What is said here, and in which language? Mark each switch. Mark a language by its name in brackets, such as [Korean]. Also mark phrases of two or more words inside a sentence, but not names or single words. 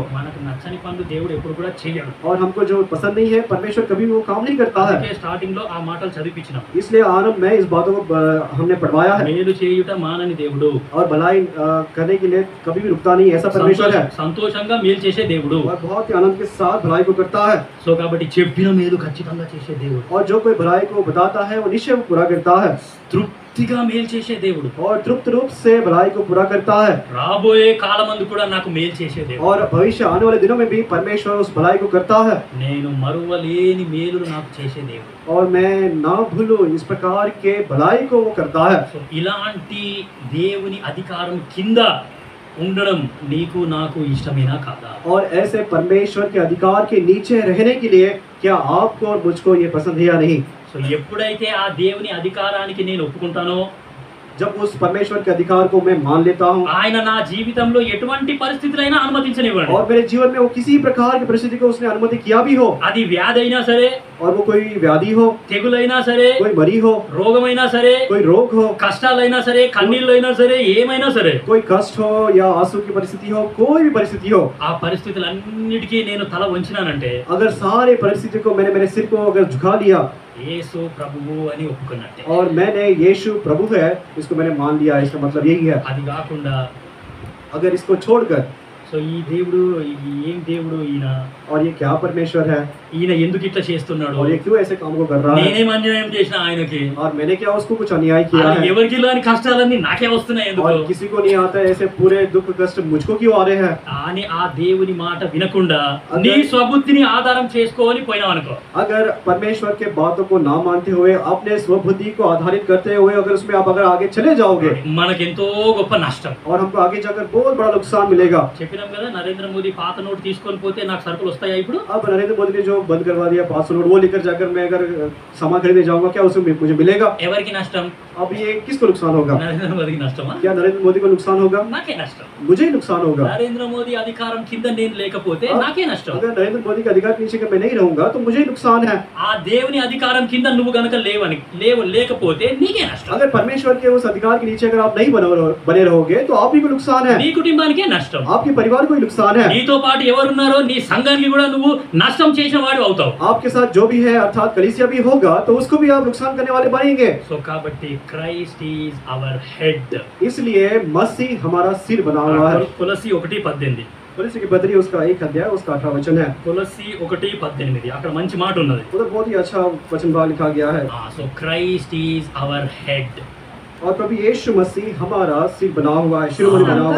[Telugu] మనకు నచ్చని పనులు దేవుడు ఎప్పుడు కూడా చేయడు. [Hindi] और हमको जो पसंद नहीं है, परमेश्वर कभी भी वो काम नहीं करता है. [Telugu] అందుకే స్టార్టింగ్ లో ఆ మాటలు చదివించినాం. [Hindi] इसलिए आरंभ में इस बातों को हमने पढ़वाया है. [Telugu] మేలు చేయుట మానని దేవుడు, [Hindi] और भलाई करने के लिए कभी भी रुकता नहीं, ऐसा परमेश्वर है. [Telugu] సంతోషంగా మేలు చేసే దేవుడు. [Hindi] और बहुत ही आनंद के साथ भलाई को करता है. [Telugu] సో కాబట్టి చెప్పిన మేలు ఖచ్చితంగా చేసే దేవుడు. [Hindi] और जो कोई भलाई को बताता है, वो निश्चय पूरा करता है. [Telugu] తృప్తిగా మేలు చేసే దేవుడు. [Hindi] और तृप्त रूप से भलाई को पूरा करता है. [Telugu] రాబోయే కాలమందు కూడా నాకు మేలు చేసే దేవుడు. [Hindi] और भविष्य आने वाले दिनों में भी परमेश्वर उस भलाई को करता है. [Telugu] నేను మరువలేని మేలులు నాకు చేసే దేవుడు. [Hindi] और मैं ना भूलूं, इस प्रकार के भलाई को वो करता है. [Telugu] సో ఇలాంటి దేవుని అధికారం కింద ఉండడం నీకు నాకు ఇష్టమేనా కాదా? [Hindi] और ऐसे परमेश्वर के अधिकार के नीचे रहने के लिए क्या आपको और मुझको ये पसंद है या नहीं? [Telugu] సో ఎప్పుడైతే ఆ దేవుని అధికారానికి నేను ఒప్పుకుంటానో, [Hindi] जब उस परमेश्वर के अधिकार को मैं मान लेता हूँ [Telugu] ఆయన నా జీవితంలో ఎటువంటి పరిస్థితులైనా అనుమతించనివ్వండి. [Hindi] और मेरे जीवन में वो किसी प्रकार की परिस्थिति को उसने अनुमति किया भी हो, [Telugu] అది వ్యాధి అయినా సరే, [Hindi] और वो कोई व्याधि हो, [Telugu] తెగులైనా సరే, [Hindi] कोई मरी हो, [Telugu] రోగమైనా సరే, [Hindi] कोई रोग हो, [Telugu] కష్టాలైనా సరే, కన్నీళ్ళైనా సరే, ఏమైనా సరే, [Hindi] कोई कष्ट हो या आंसू की परिस्थिति हो, कोई भी परिस्थिति हो, [Telugu] ఆ పరిస్థితులన్నిటికీ నేను తల వంచినానంటే [Hindi] अगर सारे परिस्थिति को मैंने मेरे सिर को अगर झुका लिया [Telugu] యేసు ప్రభువు అని ఒప్పుకున్నట్టే. [Hindi] और मैंने यीशु प्रभु है इसको मैंने मान लिया, इसका मतलब यही है. [Telugu] అది కాకుండా [Hindi] अगर इसको छोड़कर [Telugu] సో ఈ దేవుడు ఏం దేవుడు ఈయన, [Hindi] और ये क्या परमेश्वर है [Telugu] ఈయన ఎందుకు ఇట్లా చేస్తున్నాడు, [Hindi] और ये क्यों ऐसे काम को कर रहा है [Telugu] నేనేం అన్యాయం చేసిన ఆయనకి, [Hindi] और मैंने क्या उसको कुछ अन्याय किया है [Telugu] ఎవరికి లేని కష్టాలన్నీ నాకే వస్తున్నాయి ఎందుకు [Hindi] और किसी को नहीं आता ऐसे पूरे दुख कष्ट मुझको क्यों आ रहे हैं. [Telugu] అని ఆ దేవుని మాట వినకుండా నీ స్వబుద్ధిని ఆధారం చేసుకొని పోయినావు అనుకో, [Hindi] अगर परमेश्वर के बातों को ना मानते हुए अपने स्वबुद्धि को आधारित करते हुए अगर उसमें आप अगर आगे चले जाओगे [Telugu] మనకెంతో గొప్ప నష్టం. [Hindi] और हमको आगे जाकर बहुत बड़ा नुकसान मिलेगा. [Telugu] చెప్పినాం కదా, నరేంద్ర మోదీ పాత నోటు తీసుకొని పోతే నాకు సరుకులు వస్తాయా ఇప్పుడు? [Hindi] अब नरेंद्र मोदी ने जो बंद करवा दिया 500 नोट, वो लेकर जाकर मैं अगर सामान खरीदने जाऊंगा क्या उसमें मुझे मिलेगा? [Telugu] ఎవరికి నష్టం? [Hindi] अब ये किसको नुकसान होगा? [Telugu] నరేంద్ర మోదీకి నష్టమా? [Hindi] क्या नरेंद्र मोदी को नुकसान होगा? [Telugu] నాకే నష్టం. [Hindi] मुझे ही नुकसान होगा. [Telugu] నరేంద్ర మోదీ అధికారం కింద నేను లేకపోతే నాకే నష్టం. [Hindi] अगर नरेंद्र मोदी के अधिकार के नीचे मैं नहीं रहूंगा तो मुझे ही नुकसान है. [Telugu] ఆ దేవుని అధికారం కింద నువ్వు గనుక లేకపోతే నీకే నష్టం. [Hindi] अगर परमेश्वर के उस अधिकार के नीचे अगर आप नहीं बने रहोगे तो आप ही को नुकसान है. [Telugu] నీ కుటుంబానికే నష్టం. [Hindi] आपके परिवार को ही नुकसान है. [Telugu] నీతో పాటు ఎవరున్నారో నీ సంఘానికి కూడా నువ్వు నష్టం చేసిన వాడు అవుతావు. [Hindi] आपके साथ जो भी है अर्थात कलीसिया भी होगा तो उसको भी आप नुकसान करने वाले बनेंगे. [Telugu] సో కాబట్టి [English] Christ is our head. [Hindi] इसलिए मसीह हमारा सिर बना हुआ है. [Telugu] కొలస్సీ 1:18. [Hindi] कोलोसी की पत्री उसका 1 अध्याय उसका 18 वचन है. [Telugu] కొలస్సీ 1:18 అక్కడ మంచి మాట ఉన్నది. [Hindi] उधर बहुत ही अच्छा वचन भाग लिखा गया है. [Telugu] సో [English] Christ is our head. [Hindi] और प्रभु यीशु मसीह हमारा सिर बना हुआ है, शिरोमणि बना हुआ है.